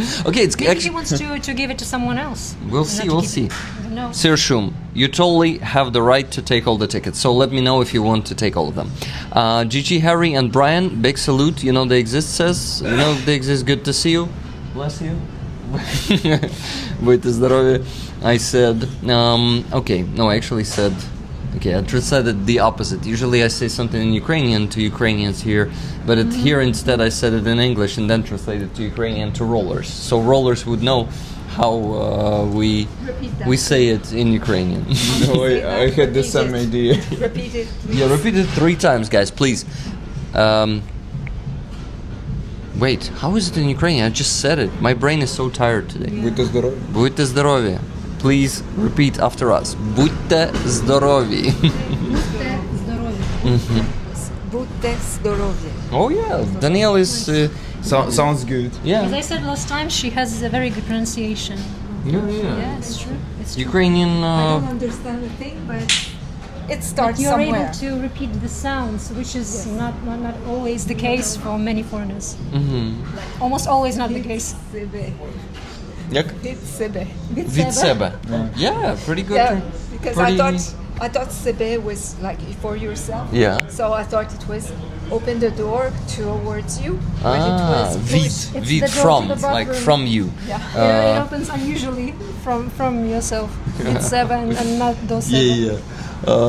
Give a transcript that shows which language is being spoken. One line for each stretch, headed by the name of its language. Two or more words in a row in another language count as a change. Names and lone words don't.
English: Okay, it's Maybe actually. he wants to give it to someone else. We'll see. I don't know. Sershum, you totally have the right to take all the tickets. So let me know if you want to take all of them. Gigi, Harry, and Brian, big salute. You know they exist, says. You know they exist. Good to see you. Bless you.
Ukrainian: Будьте здорові.
English: I said, okay, no, I actually said, okay, I translated the opposite. Usually I say something in Ukrainian to Ukrainians here, but here instead I said it in English and then translated to Ukrainian to rollers. So rollers would know how we say it in Ukrainian. No, I had the same idea. Repeat it. Yeah, repeat it 3 times, guys, please. Wait, how is it in Ukrainian? I just said it. My brain is so tired today.
Ukrainian: Будьте здорові. Будьте здорові.
English: Please repeat after us.
Ukrainian: Будьте здорові. Будьте здорові.
English: Oh yeah, Danielle is. Sounds good. As Yeah. I said last time, she has a very good pronunciation. Yeah, it's true. It's true. Ukrainian. I don't understand a thing, but it starts But you're somewhere. able to repeat the sounds, which is not always the case for many foreigners. Almost always not the case.
Ukrainian: Себе. Як? Від себе. Від себе.
English: Yeah, pretty good. Yeah, because Pretty- I thought себе was like for yourself. Yeah. So I thought it was open the door towards you, but it was Від. It's Від the door from, to the like bathroom. from you. Yeah, it opens unusually from yourself. It's seven and not those seven.